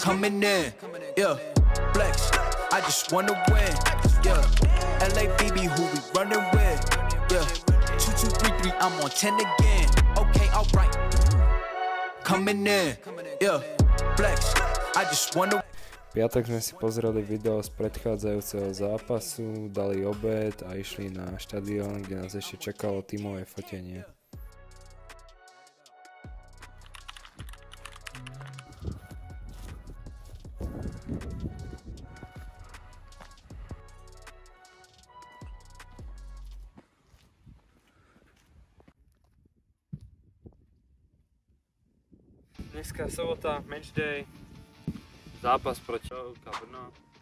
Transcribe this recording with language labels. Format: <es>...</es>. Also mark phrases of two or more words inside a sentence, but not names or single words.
<en>Coming in, flex, I just wanna win, LABB who we running with, 2, 2, 3, 3, I'm on 10 again, okay, alright. Coming in, flex, I just wanna...</en> <sk>V piatok sme si pozreli video z predchádzajúceho zápasu, dali obed a išli na štadión, kde nás ešte čakalo tímové fotenie. Dneska je sobota, matchday, zápas proti Zbrojovka Brno B.</sk>